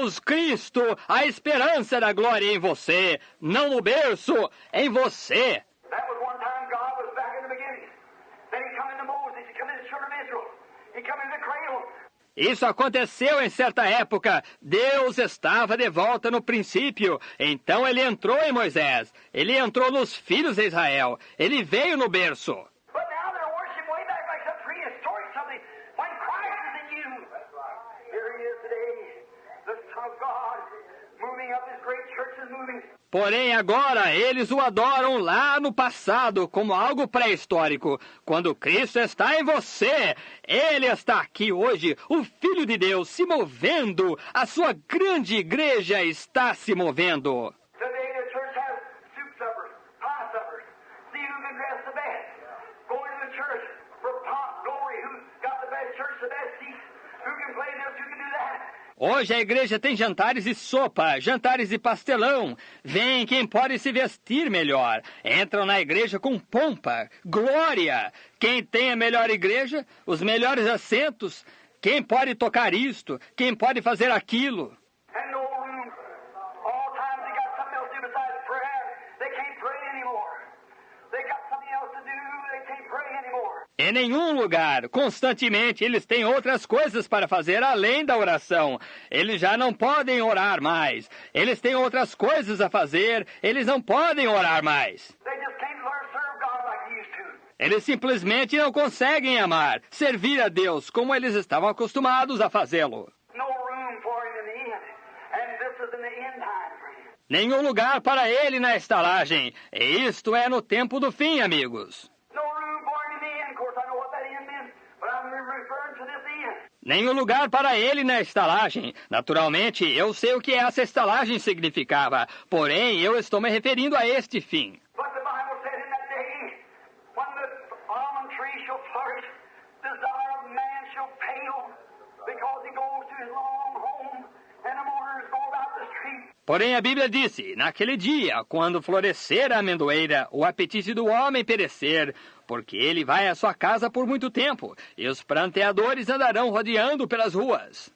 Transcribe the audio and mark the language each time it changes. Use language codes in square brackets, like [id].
[pt] Deus, Cristo, a esperança da glória em você, não no berço, em você. [en] That was one time God was back in the beginning. Then he come into Moses, he come into the children of Israel, he come into the cradle. [pt] Isso aconteceu em certa época. Deus estava de volta no princípio. Então ele entrou em Moisés. Ele entrou nos filhos de Israel. Ele veio no berço. [en] But now they're worshiping way back like some prehistoric something when Christ is in you. Here he is today, the Son of God, moving up his great church is moving. [pt] Porém, agora, eles o adoram lá no passado, como algo pré-histórico. Quando Cristo está em você, Ele está aqui hoje, o Filho de Deus, se movendo. A sua grande igreja está se movendo. [en] Today the church has soup suppers, pie suppers. See who can dress the best. Going to the church for pomp, glory, who's got the best church, the best seats, who can play this, who can do that. [pt] Hoje a igreja tem jantares de sopa, jantares de pastelão. Vem quem pode se vestir melhor. Entram na igreja com pompa, glória. Quem tem a melhor igreja, os melhores assentos. Quem pode tocar isto, quem pode fazer aquilo. [en] And no room. All times they got something else to do besides prayer. They can't pray anymore. They got something else to do. They can't pray anymore. [pt] Em nenhum lugar, constantemente, eles têm outras coisas para fazer além da oração. Eles já não podem orar mais. Eles têm outras coisas a fazer. Eles não podem orar mais. [en] They just can't learn to serve God like they used to. [pt] Eles simplesmente não conseguem amar, servir a Deus como eles estavam acostumados a fazê-lo. [en] No room for him in the end. And this is in the end time, friends. [pt] Nenhum lugar para ele na estalagem. E isto é no tempo do fim, amigos. [en] No room for him in the end. Of course, I know what that end meant, but I'm referring to this end. [pt] Nenhum lugar para ele na estalagem. Naturalmente, eu sei o que essa estalagem significava. Porém, eu estou me referindo a este fim. [en] But the Bible said in that day, when the almond tree shall flourish, desire of man shall pale, because he goes to his long home, and the mourners go about the street. [pt] Porém, a Bíblia disse, naquele dia, quando florescer a amendoeira, o apetite do homem perecer, porque ele vai à sua casa por muito tempo, e os pranteadores andarão rodeando pelas ruas.